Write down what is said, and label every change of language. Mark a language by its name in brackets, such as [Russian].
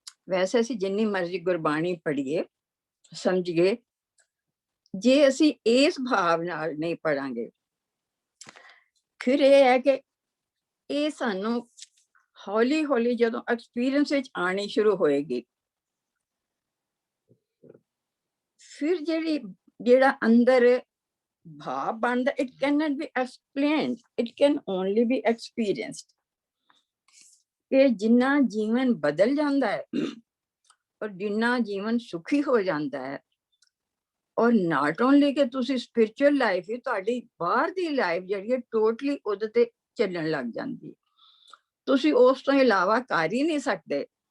[Punjabi] ਵੈਸੇ ਅਸੀਂ ਜਿੰਨੀ ਮਰਜ਼ੀ ਗੁਰਬਾਣੀ ਪੜ੍ਹੀਏ, ਸਮਝੀਏ, ਜੇ ਅਸੀਂ ਇਸ ਭਾਵ ਨਾਲ ਨਹੀਂ ਪੜਾਂਗੇ, ਫਿਰ ਇਹ ਹੈ ਕਿ ਇਹ ਸਾਨੂੰ ਹੌਲੀ ਹੌਲੀ ਜਦੋਂ ਐਕਸਪੀਰੀਅੰਸ ਵਿੱਚ ਆਣੀ ਸ਼ੁਰੂ ਹੋਏਗੀ, ਫਿਰ ਜਿਹੜਾ ਅੰਦਰ ਭਾਵ ਬਣਦਾ, [English] it cannot be explained, it can only be experienced। [Punjabi] ਕਿ ਜਿੰਨਾ ਜੀਵਨ ਬਦਲ ਜਾਂਦਾ ਹੈ ਔਰ ਜਿੰਨਾ ਜੀਵਨ ਸੁਖੀ ਹੋ ਜਾਂਦਾ ਹੈ, ਔਰ ਨਾਟ ਓਨਲੀ ਕਿ ਤੁਸੀਂ ਸਪਿਰਚੁਅਲ ਲਾਈਫ ਹੀ, ਤੁਹਾਡੀ ਬਾਹਰ ਦੀ ਲਾਈਫ ਜਿਹੜੀ ਹੈ ਟੋਟਲੀ ਉਹਦੇ ਤੇ ਚੱਲਣ ਲੱਗ ਜਾਂਦੀ, ਤੁਸੀਂ ਉਸ ਤੋਂ ਇਲਾਵਾ ਕਰ ਹੀ ਨਹੀਂ ਸਕਦੇ।